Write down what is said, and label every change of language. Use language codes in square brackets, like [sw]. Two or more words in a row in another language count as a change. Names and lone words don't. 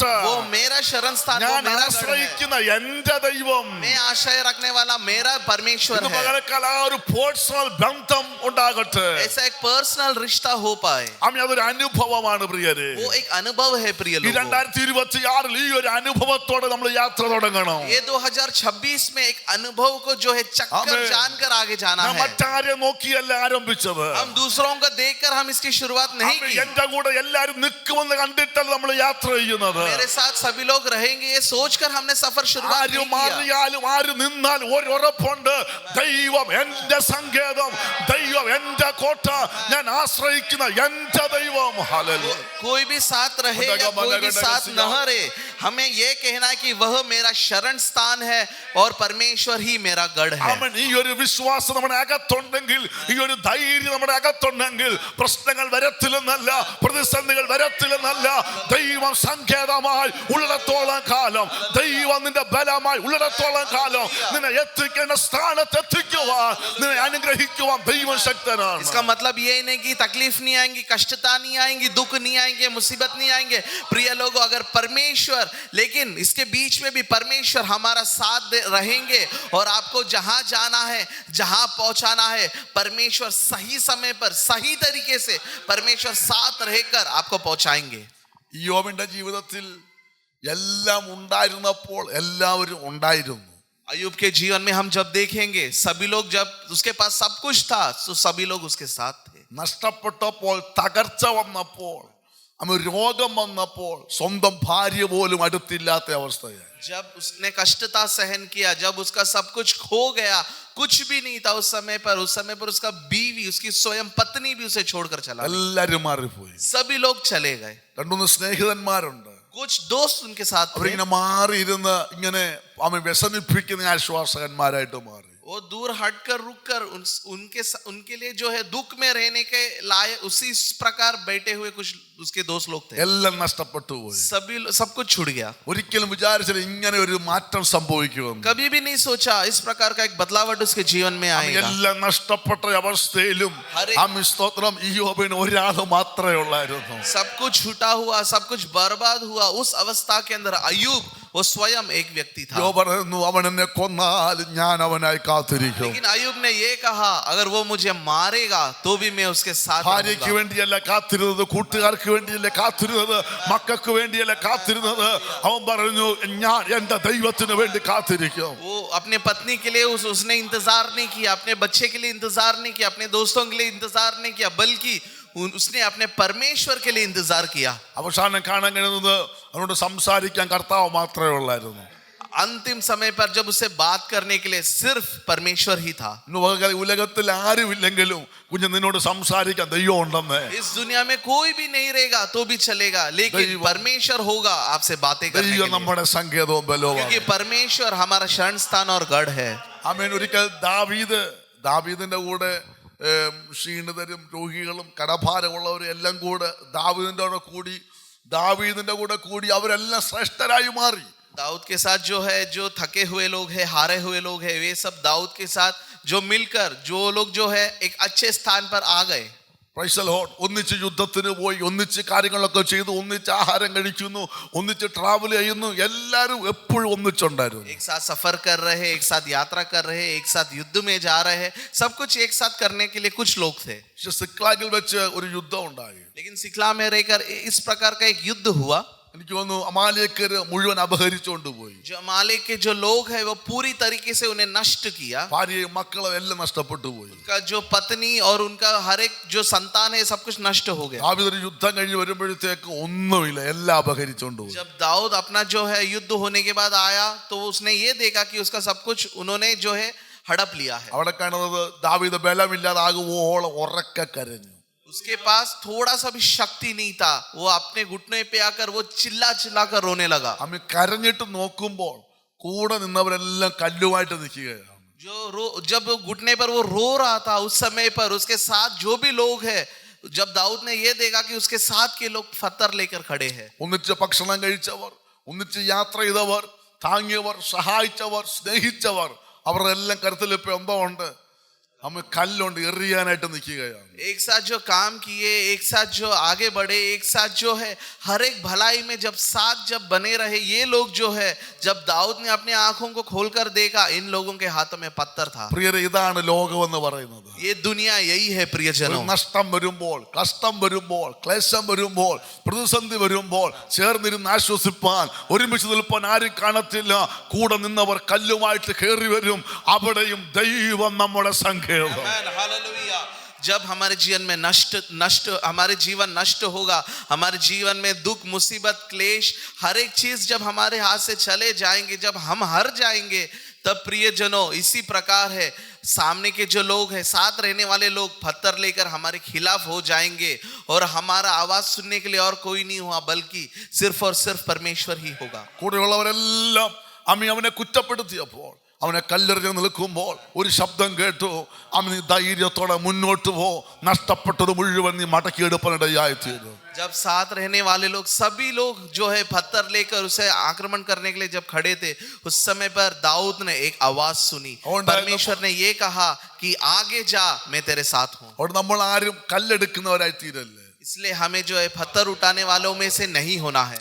[hi] वो मेरा शरण स्थान, वो [ml] ഞാൻ [hi] मेरा गढ़ है, [ml] ആശ്രയിക്കുന്ന എന്റെ ദൈവം, [hi] मैं आश्रय रखने वाला मेरा परमेश्वर [ml] ഇന്ന് [hi] है. [ml] പകൽക്കാലം ആ ഒരു പേഴ്സണൽ ബന്ധം ഉണ്ടാകട്ടെ. [hi] ऐसा एक पर्सनल रिश्ता हो पाए. [ml] ആമേൻ, അതൊരു അനുഭവമാണ് പ്രിയരെ. [hi] वो एक अनुभव है प्रिय [ml] ഈ [hi] लोगों. [ml] 2026 ഈ ഒരു അനുഭവത്തോടെ നമ്മൾ യാത്ര തുടങ്ങണം. [hi] ये 2026 में एक अनुभव को जो है चक्कर आमीन. जानकर आगे जाना [ml] നാം [hi] है. [ml] മറ്റാരെ നോക്കിയല്ല ആരംഭിച്ചത്. [hi] हम दूसरों को देखकर हम इसकी शुरुआत नहीं [ml] ആമേൻ, [hi] की. [ml] എന്റെ കൂടെ എല്ലാരും നിൽക്കുമെന്ന് കണ്ടിട്ടല്ല നമ്മൾ യാത്ര ചെയ്യുന്നത്. [hi] मेरे साथ सभी लोग रहेंगे ये सोचकर हमने सफर शुरुआत [ml] ആര് [hi] नहीं किया. [ml] മാറിയാലും ആര് നിന്നാലും ഒരു ഉറപ്പുണ്ട്, ദൈവം എന്റെ സങ്കേതം, ദൈവം എന്റെ കോട്ട, ഞാൻ ആശ്രയിക്കുന്ന എന്റെ ദൈവം. ഹല്ലേലൂയ. [hi] कोई भी साथ रहे या कोई भी साथ न रहे, हमें ये कहना है कि वह मेरा शरण स्थान है और परमेश्वर ही मेरा गढ़ है. [ml] ആമേൻ. ഈ ഒരു വിശ്വാസം നമ്മുടെ അകത്തുണ്ടെങ്കിൽ, ഈ ഒരു ധൈര്യം നമ്മുടെ അകത്തുണ്ടെങ്കിൽ പ്രശ്നങ്ങൾ വരത്തില്ലെന്നല്ല, പ്രതിസന്ധികൾ വരത്തില്ലെന്നല്ല. ദൈവം സങ്കേതമായി ഉള്ളിടത്തോളം കാലം, ദൈവം നിന്റെ ബലമായി ഉള്ളിടത്തോളം കാലം നിന്നെ എത്തിക്കേണ്ട സ്ഥാനത്ത് എത്തിക്കുവാൻ, നിന്നെ അനുഗ്രഹിക്കുവാൻ ദൈവം ശക്തനാണ്. [hi] इसका मतलब ये नहीं कि तकलीफ नहीं आएंगी, कष्टता नहीं आएंगी, दुख नहीं आएंगे, मुसीबत नहीं आएंगे. प्रिय लोगों, अगर परमेश्वर, लेकिन इसके बीच में भी परमेश्वर हमारा साथ रहेंगे और आपको जहां जाना है, जहां पहुंचाना है, परमेश्वर सही समय पर सही तरीके से परमेश्वर साथ रहकर आपको पहुंचाएंगे. [ml] യോബിന്റെ ജീവിതത്തിൽ എല്ലാം ഉണ്ടായിരുന്നപ്പോൾ എല്ലാവരും ഉണ്ടായിരുന്നു. [hi] अय्यूब के जीवन में हम जब देखेंगे सभी लोग जब उसके पास सब कुछ था तो सभी लोग उसके साथ थे. [ml] നഷ്ടപ്പെട്ടപ്പോൾ, തകർച്ച വന്നപ്പോൾ, രോഗം വന്നപ്പോൾ സ്വന്തം ഭാര്യ പോലും അടുത്തില്ലാത്ത അവസ്ഥയായി. [hi] जब उसने कष्टता सहन किया, जब उसका सब कुछ खो गया, कुछ भी नहीं था उस समय पर उसका बीवी, उसकी स्वयं पत्नी भी उसे छोड़कर चला गया. [ml] എല്ലാരും മാറിപ്പോയി. [hi] सभी लोग चले गए. [ml] രണ്ടുമൂന്ന് സ്നേഹിതന്മാരുണ്ട്, [hi] कुछ दोस्त उनके साथ थे. [ml] അവരിങ്ങനെ മാറിയിരുന്ന് ഇങ്ങനെ വ്യസനിപ്പിക്കുന്ന ആശ്വാസകന്മാരായിട്ട് മാറി. [hi] वो दूर हटकर रुककर उनके लिए जो है दुख में रहने के लायक उसी प्रकार बैठे हुए कुछ उसके दोस्त लोग थे. [ml] എല്ലാം നഷ്ടപ്പെട്ടു പോയി. [hi] सब कुछ छूट गया. [ml] ഒരിക്കലും വിചാരിച്ചില്ല ഇങ്ങനെ ഒരു മാറ്റം സംഭവിക്കുമെന്ന്. [hi] कभी भी नहीं सोचा इस प्रकार का एक बदलावट उसके जीवन में आएगा. [ml] എല്ലാം നഷ്ടപ്പെട്ട അവസ്ഥയിലും സ്തോത്രം, ഇയ്യോബിന് ഒരാൾ മാത്രമേ ഉള്ളായിരുന്നു. [hi] सब कुछ छूटा हुआ, सब कुछ बर्बाद हुआ, उस अवस्था के अंदर अय्यूब वो स्वयं एक व्यक्ति था. [ml] യോബ് പറയുന്നു, അവൻ എന്നെ കൊന്നാൽ ഞാൻ അവനായി കാത്തിരിക്കും. [hi] लेकिन अय्यूब ने ये कहा, अगर वो मुझे मारेगा तो भी मैं उसके साथ [ml] ഭാര്യയ്ക്ക് [hi] रहूंगा. [ml] വേണ്ടിയല്ല കാത്തിരുന്നത്, കൂട്ടുകാർക്ക് വേണ്ടിയല്ല കാത്തിരുന്നത്, മക്കൾക്ക് വേണ്ടിയല്ല കാത്തിരുന്നത്. അവൻ പറഞ്ഞു, ഞാൻ എന്റെ ദൈവത്തിന് വേണ്ടി കാത്തിരിക്കും. [hi] वो अपने पत्नी के लिए उसने इंतजार नहीं किया, अपने बच्चे के लिए इंतजार नहीं किया, अपने दोस्तों के लिए इंतजार नहीं किया, बल्कि उसने अपने परमेश्वर के लिए इंतजार किया. [ml] അവസാനം കാണാൻ കഴിയുന്നത് അവനോട് സംസാരിക്കാൻ കർത്താവ് മാത്രമേ ഉള്ളായിരുന്നു. [hi] अंतिम समय पर जब उसे बात करने के लिए सिर्फ परमेश्वर ही था. [ml] ഉലകത്തിൽ ആരുമില്ലെങ്കിലും കുഞ്ഞ് നിന്നോട് സംസാരിക്കാൻ ദൈവം ഉണ്ടെന്ന്. [hi] इस दुनिया में कोई भी नहीं रहेगा तो भी चलेगा, लेकिन परमेश्वर होगा आपसे बातें करने के [ml] ദൈവം [hi] लिए. [ml] നമ്മുടെ സങ്കേതവും ബലവുമാണ്. [hi] क्योंकि परमेश्वर हमारा शरण स्थान और गढ़ है. [ml] ആമേൻ. ഒരിക്കൽ ദാവീദിന്റെ കൂടെ ക്ഷീണിതരും രോഗികളും കടഭാരമുള്ളവരും എല്ലാം കൂടെ ദാവീദിന്റെ കൂടെ കൂടി അവരെല്ലാം ശ്രേഷ്ഠരായി മാറി. [hi] दाऊद के साथ जो है, जो थके हुए लोग हैं, हारे हुए लोग हैं, वे सब दाऊद के साथ जो मिलकर जो लोग जो है एक अच्छे स्थान पर आ गए. [en] Praise the Lord. [ml] ഒന്നിച്ച് യുദ്ധത്തിന് പോയി, ഒന്നിച്ച് കാര്യങ്ങളൊക്കെ ചെയ്തു, ഒന്നിച്ച് ആഹാരം കഴിക്കുന്നു, ഒന്നിച്ച് ട്രാവൽ ചെയ്യുന്നു, എല്ലാവരും എപ്പോഴും ഒന്നിച്ചുണ്ടായിരുന്നു. [hi] एक साथ सफर कर रहे हैं, एक साथ यात्रा कर रहे हैं, एक साथ युद्ध में जा रहे हैं, सब कुछ एक साथ करने के लिए कुछ लोग थे. [ml] പക്ഷെ സിക്ലാഗിൽ വെച്ച് ഒരു യുദ്ധം ഉണ്ടായി. [hi] लेकिन सिकला में रहकर इस प्रकार का एक युद्ध हुआ. [ml] എനിക്ക് തോന്നുന്നു അമാലേക്കര് മുഴുവൻ അപഹരിച്ചുകൊണ്ട് പോയി. [hi] जो अमालेक के जो लोग हैं वो पूरी तरीके से उन्हें नष्ट किया. [ml] ഭാര്യയും മക്കളും എല്ലാം നഷ്ടപ്പെട്ടു പോയി. [hi] उनका जो पत्नी और उनका हर एक जो संतान है सब कुछ नष्ट हो गया. [ml] ദാവീദ് യുദ്ധം കഴിഞ്ഞ് വരുമ്പോഴത്തേക്ക് ഒന്നുമില്ല, എല്ലാം അപഹരിച്ചുകൊണ്ട് പോയി. [hi] जब दाऊद अपना जो है युद्ध होने के बाद आया तो उसने ये देखा कि उसका सब कुछ उन्होंने जो है हड़प लिया है. [ml] അവിടെ കാണുന്നത് ദാവീദ് ബലമില്ലാതാകുവോളം ഉറക്കെ കരഞ്ഞു. [hi] उसके पास थोड़ा सा भी शक्ति नहीं था, वो अपने घुटने पे आकर वो चिल्ला चिल्ला कर रोने लगा. [ml] അമ്മ കരഞ്ഞിട്ട് നോക്കുമ്പോൾ കൂടെ നിന്നവരെല്ലാം കല്ലുമായിട്ട് നിൽക്കുകയാണ്. [hi] जब घुटने पर वो रो रहा था उस समय पर उसके साथ जो भी लोग हैं, जब दाऊद ने ये देखा कि उसके साथ के लोग पत्थर लेकर खड़े हैं. [ml] ഒന്നിച്ച് ഭക്ഷണം കഴിച്ചവർ, ഒന്നിച്ച് യാത്ര ചെയ്തവർ, താങ്ങിയവർ, സഹായിച്ചവർ, സ്നേഹിച്ചവർ, അവരുടെ എല്ലാം കരുത്തിലിപ്പോ എന്തോ ഉണ്ട്, അമ്മ കല്ലുണ്ട് എറിയാനായിട്ട് നിൽക്കുകയാണ്. [hi] एक साथ जो काम किए, एक साथ जो आगे बढ़े, एक साथ जो है हर एक भलाई में जब साथ जब बने रहे, ये लोग जो है जब दाऊद ने अपनी आंखों को खोलकर देखा, इन लोगों के हाथों में पत्थर था. [ml] പ്രിയരെ, ഇതാണ് ലോകമെന്ന് പറയുന്നത്. [hi] ये दुनिया यही है प्रियजनों. [ml] നഷ്ടം വരുമ്പോൾ, കഷ്ടം വരുമ്പോൾ, ക്ലേശം വരുമ്പോൾ, പ്രതിസന്ധി വരുമ്പോൾ ചേർന്നിരുന്ന് ആശ്വസിപ്പാൻ, ഒരുമിച്ച് നിൽപ്പാൻ ആരും കാണത്തില്ല. കൂടെ നിന്നവർ കല്ലുമായിട്ട് കയറി വരും. അവിടെയും ദൈവം നമ്മുടെ സങ്കേതം. [hi] हालेलुया. जब हमारे जीवन में हमारे जीवन नष्ट होगा, हमारे जीवन में दुख, मुसीबत, क्लेश, हर एक चीज जब हमारे हाथ से चले जाएंगे, जब हम हार जाएंगे, तब प्रियजनों इसी प्रकार है, सामने के जो लोग हैं, साथ रहने वाले लोग पत्थर लेकर हमारे खिलाफ हो जाएंगे और हमारा आवाज सुनने के लिए और कोई नहीं हुआ, बल्कि सिर्फ और सिर्फ परमेश्वर ही होगा. [ml] കൂടെയുള്ളവരെല്ലാം അവനെ കുറ്റപ്പെടുത്തിയപ്പോൾ, അവനെ കല്ലെറിഞ്ഞ് നിൽക്കുമ്പോൾ ഒരു ശബ്ദം കേട്ടു, അവന് ധൈര്യത്തോടെ മുന്നോട്ട് പോ, നഷ്ടപ്പെട്ടത് മുഴുവൻ നീ മടക്കിയെടുപ്പാനിടയായി തീരും. [hi] जब साथ रहने वाले लोग, सभी लोग जो है पत्थर लेकर उसे आक्रमण करने के लिए जब खड़े थे, उस समय पर दाऊद ने एक आवाज सुनी. परमेश्वर ने ये कहा कि आगे जा, मैं तेरे साथ हूँ. [ml] അവിടെ നമ്മൾ ആരും കല്ലെടുക്കുന്നവരായി തീരല്ലേ. [hi] इसलिए हमें जो है पत्थर उठाने वालों में से नहीं होना है.